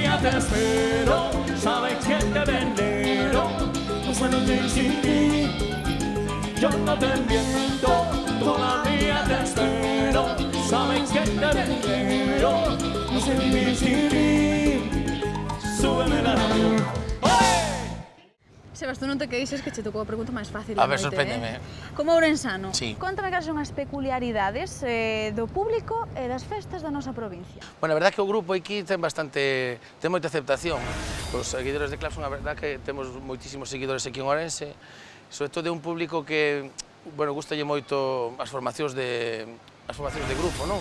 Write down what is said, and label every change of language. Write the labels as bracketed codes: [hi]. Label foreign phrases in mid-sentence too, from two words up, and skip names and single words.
[es] te espero, sabes que te venero, no puedo vivir sin ti. Yo no te miento, todavía te espero, sabes que te venero, no sé vivir sin ti. Súbeme la radio. [gl] Sebas, tú non te queixes que che tocou a pregunta máis fácil A ver, da noite, sorpréndeme. Como ourensano, Sí. Contame cales son as peculiaridades do público e das festas da nosa provincia. Bueno, [es] a verdad [gl] que o grupo aquí ten moita aceptación. Os seguidores de Claxon, [es] a verdad [gl] que temos moitísimos seguidores aquí en Ourense, sobre todo de un público que, bueno, gustalle moito as formacións de grupo, non?